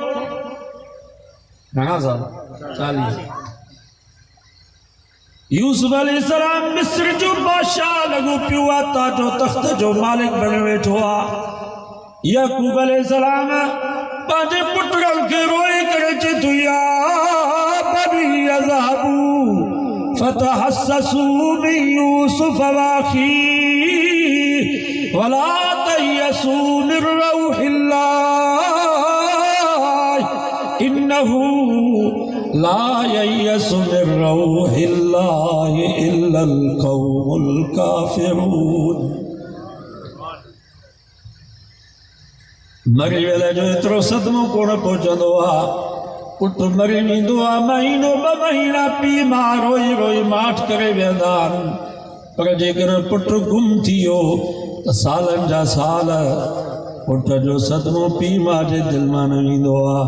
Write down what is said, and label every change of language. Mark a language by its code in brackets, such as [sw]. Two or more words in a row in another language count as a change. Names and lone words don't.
[sd] घणा साल? 40। यूसुफ अलैहिस्सलाम मिस्र जो बादशाह लॻो पियो आहे, ताजो तख़्त जो मालिक बणे वेठो आहे। याकूब अलैहिस्सलाम पंहिंजे पुटनि खे रोई करे चए थो, [ar] يا بني اذهبوا فتحسسوا من يوسف واخيه ولا تيأسوا من روح الله إنه لا ييأس من روح الله إلا القوم الكافرون। [sd] मरी वेले जो एतिरो सदमो कोन पहुचंदो आहे। पुट मरी वेंदो आहे, महीनो ॿ महीना पीउ मां रोई रोई माठ करे वेंदा आहिनि। पर जेकर पुट गुम थी वियो त सालनि जा साल पुट जो सदमो पीउ मां जे दिलि मां न वेंदो आहे।